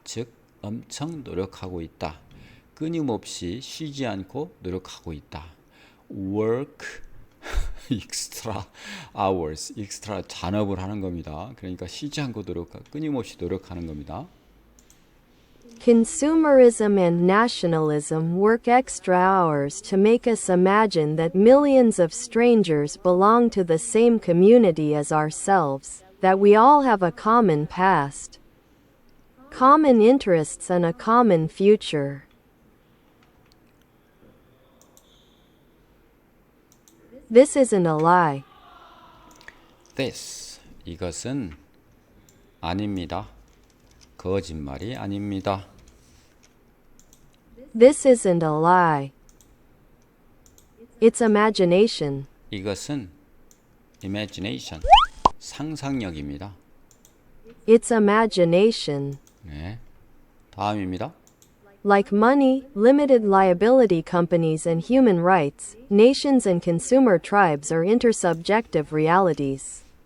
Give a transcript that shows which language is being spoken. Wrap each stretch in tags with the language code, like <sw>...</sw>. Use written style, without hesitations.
<ko>즉 엄청 노력하고 있다. 끊임없이 쉬지 않고 노력하고 있다.</ko> <en>work extra hours, extra</en> <ko>잔업을 하는 겁니다. 그러니까 쉬지 않고 끊임없이 노력하는 겁니다.</ko> <en>Consumerism and nationalism work extra hours to make us imagine that millions of strangers belong to the same community as ourselves, that we all have a common past, common interests, and a common future. This isn't a lie.</en> <ko>This, 이것은 아닙니다. 거짓말이 아닙니다.</ko> <en>This isn't a lie. It's imagination.</en> <ko>이것은 imagination, 상상력입니다.</ko> <en>It's imagination.</en> <ko>네. 다음입니다.</ko> <en>Like money, limited liability companies, and human rights, nations and consumer tribes are intersubjective realities.</en>